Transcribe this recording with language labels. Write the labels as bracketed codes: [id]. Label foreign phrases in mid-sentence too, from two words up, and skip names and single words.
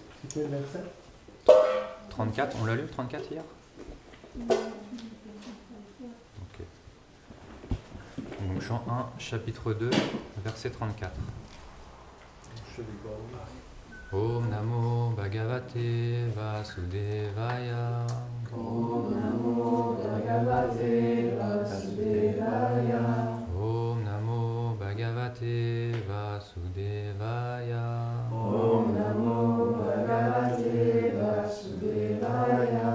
[fr] Quel verset? 34, on l'a lu 34 hier? Ok. Donc chant 1, chapitre 2, verset 34. Je vais voir. [sa] Om Namo Bhagavate Vasudevaya. Om Namo Bhagavate Vasudevaya. Om Namo Bhagavate Vasudevaya. Om Namo Bhagavate Vasudevaya.